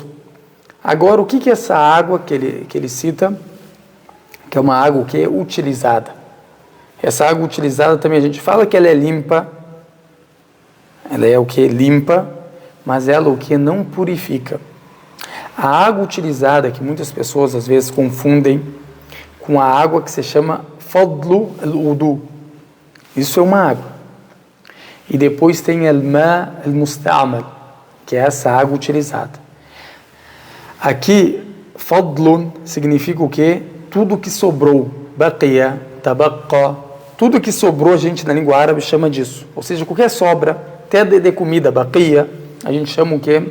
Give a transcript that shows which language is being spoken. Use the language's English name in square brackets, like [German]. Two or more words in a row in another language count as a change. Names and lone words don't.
[Portuguese] Agora, o que é essa água que ele cita, que é uma água que é utilizada? Essa água utilizada também a gente fala que ela é limpa, ela é o que? Limpa, mas ela o que? Não purifica. A água utilizada, que muitas pessoas às vezes confundem com a água que se chama [Arabic] فضل الوضوء. [Portuguese] Isso é uma água. E depois tem [Arabic] الماء المستعمل, [Portuguese] que é essa água utilizada. Aqui, fadlun significa o quê? Tudo que sobrou, [Arabic] بقية تبقى, [Portuguese] tudo que sobrou a gente na língua árabe chama disso. Ou seja, qualquer sobra, até de comida, baqiya, a gente chama o quê?